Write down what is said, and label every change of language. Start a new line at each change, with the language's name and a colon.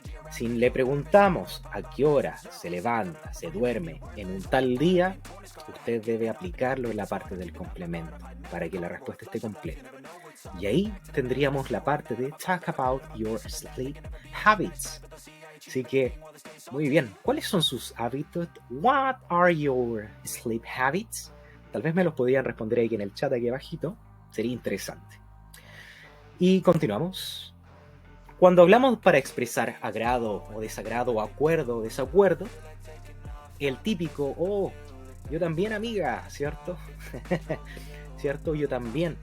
Spanish: Si le preguntamos a qué hora se levanta, se duerme en un tal día, usted debe aplicarlo en la parte del complemento para que la respuesta esté completa. Y ahí tendríamos la parte de
English: talk about your sleep habits.
Spanish: Así que, muy bien, ¿cuáles son sus hábitos?
English: What are your sleep habits?
Spanish: Tal vez me los podrían responder ahí en el chat aquí abajito. Sería interesante. Y continuamos. Cuando hablamos para expresar agrado o desagrado, o acuerdo o desacuerdo, el típico, oh, yo también amiga, ¿cierto? ¿Cierto? Yo también.